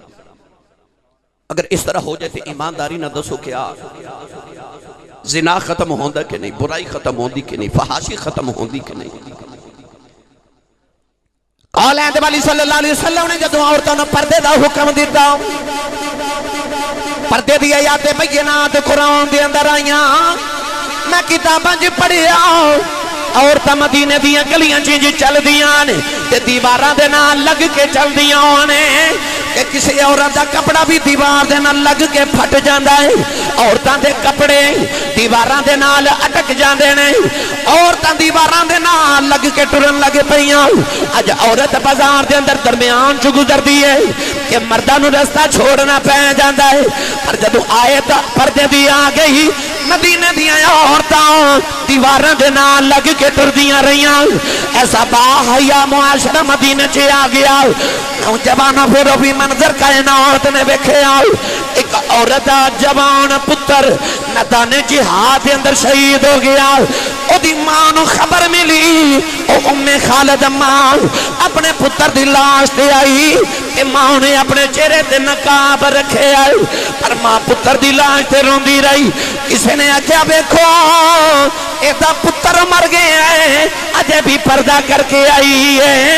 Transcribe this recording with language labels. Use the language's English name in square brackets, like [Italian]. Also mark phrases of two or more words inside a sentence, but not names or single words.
[Punjabi] اگر اس طرح ہو جائے تو ایمانداری نہ دسو کیا زنا ختم ہوندا کہ نہیں، برائی ختم ہوندی کہ نہیں، فحاشی ختم ہوندی کہ نہیں؟ قول اہد والی [Arabic] صلی اللہ علیہ وسلم [Punjabi] نے جدوں عورتوں نے پردے دا حکم دیتا، پردے دی آیات بینات قرآن دے اندر آئیاں، میں کتاباں جی پڑھیا عورتاں مدینے دیاں گلیاں چی چل دیاں نے تے دیواراں دے نال لگ کے چل دیاں نے کہ کسی عورت دا کپڑا بھی دیوار دے نال لگ کے پھٹ جاندا ہے، عورتاں دے کپڑے دیواراں دے نال اٹک جاندے نے، عورتاں دیواراں دے نال لگ کے ٹرن لگ پئیاں۔ اج عورت بازار دے اندر درمیان چ گزردی ہے کہ مرداں نوں رستہ چھوڑنا پے جاندا ہے، پر جدوں آئے تا پردے دی آ گئی مدینے دیاں عورتاں دیواراں دے نال لگ کے ٹردیاں رہیاں، ایسا با حیا معاشرہ مدینے چ آ گیا۔ نوجوانوں پھر بھی منظر کائنات نے ویکھیا، ایک عورت جوان پتر میدان جہاد دے اندر شہید ہو گیا، او دی ماں نو خبر ملی، او ام خالد ماں اپنے پتر دی لاش تے آئی کہ ماں نے اپنے چہرے تے نقاب رکھے آئی، پر ماں پتر دی لاش تے روندی رہی۔ کسی نے آکھیا ویکھو ایدہ پتر مر گئے ہیں اجے بھی پردہ کر کے آئی ہے۔